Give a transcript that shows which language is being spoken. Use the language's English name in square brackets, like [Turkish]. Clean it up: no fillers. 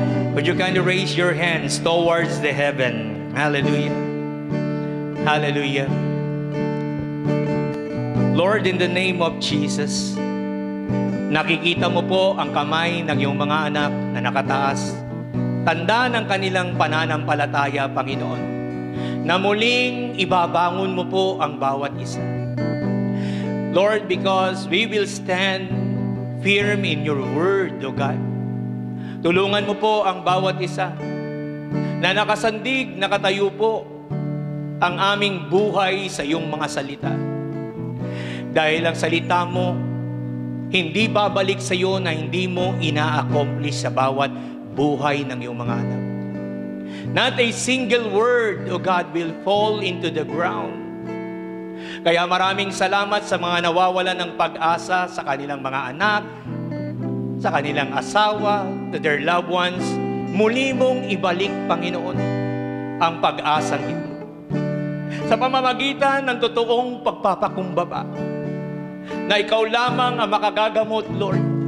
[English] Would you kindly raise your hands towards the heaven? Hallelujah. Hallelujah. Lord, in the name of Jesus, [Filipino] nakikita mo po ang kamay ng iyong mga anak na nakataas. Tanda ng kanilang pananampalataya, Panginoon, na muling ibabangon mo po ang bawat isa. [English] Lord, because we will stand firm in your word, O God. [Filipino] Tulungan mo po ang bawat isa na nakasandig, nakatayo po ang aming buhay sa iyong mga salita. Dahil ang salita mo, hindi babalik sa iyo na hindi mo ina-accomplish sa bawat buhay ng iyong mga anak. [English] Not a single word, O God, will fall into the ground. [Filipino] Kaya maraming salamat sa mga nawawalan ng pag-asa sa kanilang mga anak, sa kanilang asawa, [English] to their loved ones. [Filipino] Muli mong ibalik, Panginoon, ang pag-asang ito. Sa pamamagitan ng totoong pagpapakumbaba, na ikaw lamang ang makagagamot, Lord.